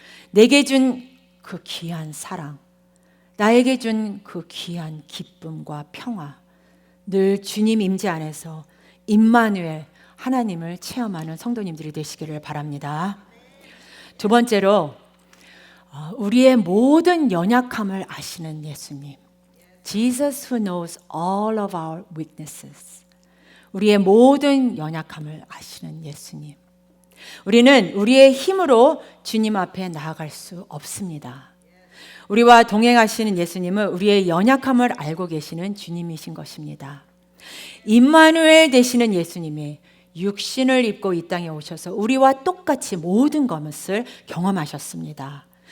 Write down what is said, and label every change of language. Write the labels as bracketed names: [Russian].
[Korean] 내게 준 그 귀한 사랑, 나에게 준 그 귀한 기쁨과 평화, 늘 주님 임재 안에서 임마누엘 하나님을 체험하는 성도님들이 되시기를 바랍니다. 두 번째로 우리의 모든 연약함을 아시는 예수님. [English] Jesus who knows all of our weaknesses. [Korean] 우리의 모든 연약함을 아시는 예수님. 우리는 우리의 힘으로 주님 앞에 나아갈 수 없습니다. 우리와 동행하시는 예수님은 우리의 연약함을 알고 계시는 주님이신 것입니다. 임마누엘 되시는 예수님이 육신을 입고 이 땅에 오셔서 우리와 똑같이 모든 것을 경험하셨습니다.